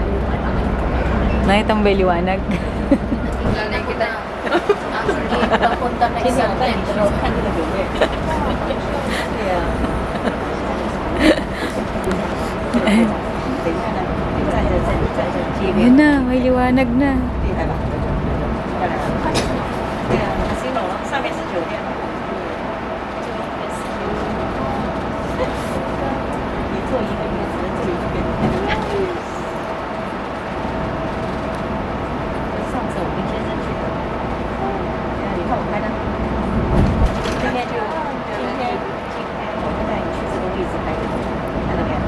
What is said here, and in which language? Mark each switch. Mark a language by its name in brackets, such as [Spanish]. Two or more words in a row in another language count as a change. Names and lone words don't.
[Filipino] Nakita mo ba yung liwanag? Lalay kita. Actually, papunta na isang metro. Yun na, may liwanag na. [Chinese] 上面是酒店。你坐一个月只能坐一个月。上次我跟先生去的，你看我拍的，今天我就带你去这个位置拍的，看到没有？